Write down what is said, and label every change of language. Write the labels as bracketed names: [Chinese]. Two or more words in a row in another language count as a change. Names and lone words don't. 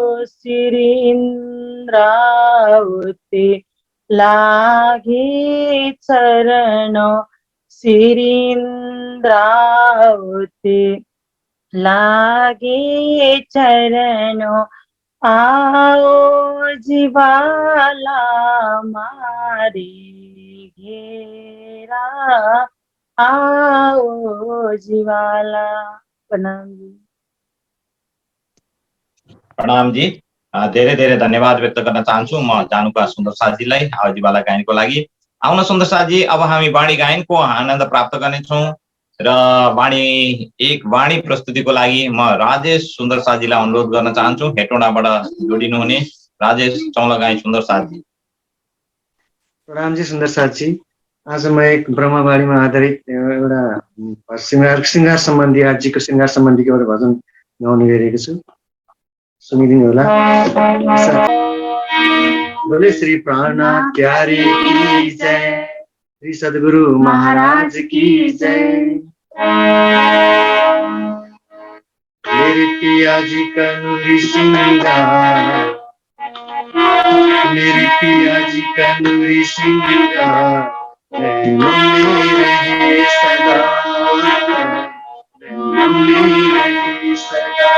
[Hindi] श्रीन्द्रावती लागे चरण, श्रीन्द्रावती लागे चरण, आओ जीवाला मारे घेरा, आओ जीवाला। [Nepali] प्रणाम जी। प्रणाम जी, धेरै धेरै धन्यवाद व्यक्त गर्न चाहन्छु म जानुका सुन्दर साथीलाई आवाजीवाला गायनको लागि। आउन सुन्दर साथी, अब हामी वाणी गायनको आनन्द प्राप्त गर्नेछौं र वाणी प्रस्तुतिको लागि म राजेश सुन्दर साथीलाई अनुरोध गर्न चाहन्छु। हेटौँडाबाट जोडिनु हुने राजेश चौलागाई सुन्दर साथी। प्रणाम जी सुन्दर साथी। आज म एक ब्रह्मवाणीमा आधारित एउटा श्रृंगार सम्बन्धी आजीको श्रृंगार सम्बन्धीको एउटा भजन गाउने गरिरहेको छु, सुनिदिनु होला। [Hindi] बोले श्री प्राणनाथ प्यारे की जय, श्री सद्गुरु महाराज की जय। मेरे पिया जी का नूरी श्रृंगार, मेरे पिया जी का नूरी श्रृंगार, रहे सदा, रहे सदा।